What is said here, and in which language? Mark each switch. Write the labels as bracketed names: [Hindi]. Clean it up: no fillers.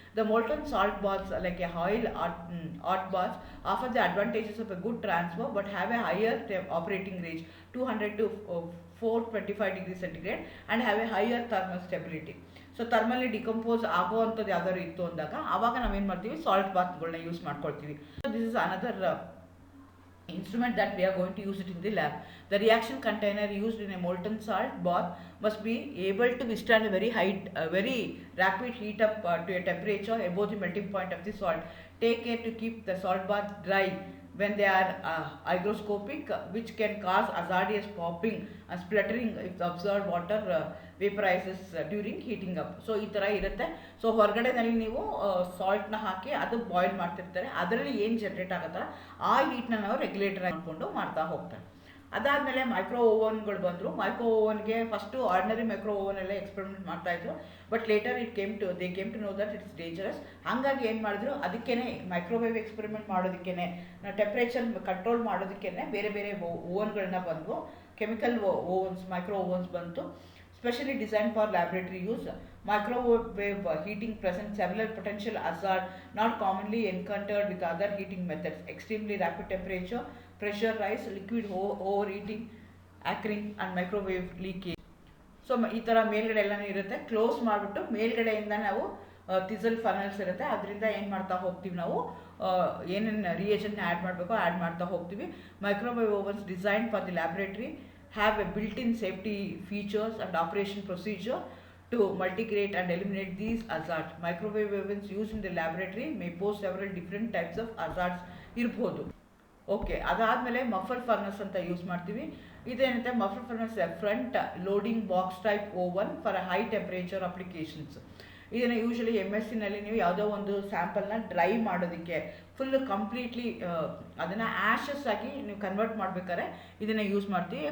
[English] The molten salt baths like a oil hot baths offer the advantages of a good transfer but have a higher operating range 200 to 425 degree centigrade and have a higher thermal stability. [Kannada] So thermally decompose ಆಗುವಂಥದ್ದು ಯಾವ್ದಾದ್ರು ಇತ್ತು ಅಂದಾಗ ಆವಾಗ ನಾವೇನು ಮಾಡ್ತೀವಿ, salt ಬಾತ್ಗಳನ್ನ use ಮಾಡ್ಕೊಳ್ತೀವಿ. [English] So this is another instrument that we are going to use it in the lab. The reaction container used in a molten salt bath must be able to withstand a very rapid heat up to a temperature above the melting point of the salt. Take care to keep the salt bath dry when they are hygroscopic, which can cause hazardous popping and splattering if the absorbed water vaporizes during heating up. [Kannada] So ಈ ಥರ ಇರುತ್ತೆ. So ಹೊರಗಡೆನಲ್ಲಿ ನೀವು ಸಾಲ್ಟ್ನ ಹಾಕಿ ಅದು boil ಮಾಡ್ತಿರ್ತಾರೆ, ಅದರಲ್ಲಿ ಏನು generate ಆಗುತ್ತಲ್ಲ ಆ ಹೀಟ್ನ ನಾವು ರೆಗ್ಯುಲೇಟರ್ ಮಾಡಿಕೊಂಡು ಮಾಡ್ತಾ ಹೋಗ್ತಾರೆ. ಅದಾದಮೇಲೆ ಮೈಕ್ರೋ ಓವನ್ಗಳು ಬಂದರು. Micro ಓವನ್ಗೆ first ordinary micro oven ಎಲ್ಲ ಎಕ್ಸ್ಪೆರಿಮೆಂಟ್ ಮಾಡ್ತಾಯಿದ್ರು, [English] But later they came to know that it's dangerous. [Kannada] ಹಾಗಾಗಿ ಏನು ಮಾಡಿದ್ರು, ಅದಕ್ಕೇ ಮೈಕ್ರೋವೇವ್ ಎಕ್ಸ್ಪೆರಿಮೆಂಟ್ ಮಾಡೋದಕ್ಕೇ, ಟೆಂಪ್ರೇಚರ್ ಕಂಟ್ರೋಲ್ ಮಾಡೋದಕ್ಕೇ ಬೇರೆ ಬೇರೆ ಓವನ್ಗಳನ್ನ ಬಂದವು. ಕೆಮಿಕಲ್ ಓವನ್ಸ್, ಮೈಕ್ರೋ ಓವನ್ಸ್ ಬಂತು, [English] specially designed for laboratory use. Microwave heating presents several potential hazards not commonly encountered with other heating methods. Extremely rapid temperature, pressure rise, liquid overheating, acring and microwave leakage. [Kannada] So ಈ ಥರ ಮೇಲ್ಗಡೆ ಎಲ್ಲನೂ ಇರುತ್ತೆ. Close ಮಾಡಿಬಿಟ್ಟು ಮೇಲ್ಗಡೆಯಿಂದ ನಾವು ತಿಸಲ್ finals ಇರುತ್ತೆ, ಅದರಿಂದ ಏನು ಮಾಡ್ತಾ ಹೋಗ್ತೀವಿ ನಾವು, ಏನೇನು ರಿಯೇಜನ್ನ ಆ್ಯಡ್ ಮಾಡಬೇಕೋ ಆ್ಯಡ್ ಮಾಡ್ತಾ ಹೋಗ್ತೀವಿ. [English] Microwave ovens design for the laboratory have a built-in safety features and operation procedure to mitigate and eliminate these hazards. Microwave ovens used in the laboratory may pose several different types of hazards ಇರ್ಬೋದು. [Kannada] Okay, ಅದಾದಮೇಲೆ [English] Muffle furnace ಅಂತ use ಮಾಡ್ತೀವಿ. ಇದೇನಂತೆ muffle furnace front loading box type oven for high temperature applications. [Kannada] ಇದನ್ನು usually MSCನಲ್ಲಿ ನೀವು ಯಾವುದೋ ಒಂದು ಸ್ಯಾಂಪಲ್ನ dry ಮಾಡೋದಕ್ಕೆ full completely ಅದನ್ನು ಆ್ಯಶಸ್ ಆಗಿ ನೀವು ಕನ್ವರ್ಟ್ ಮಾಡಬೇಕಾದ್ರೆ ಇದನ್ನು ಯೂಸ್ ಮಾಡ್ತೀವಿ.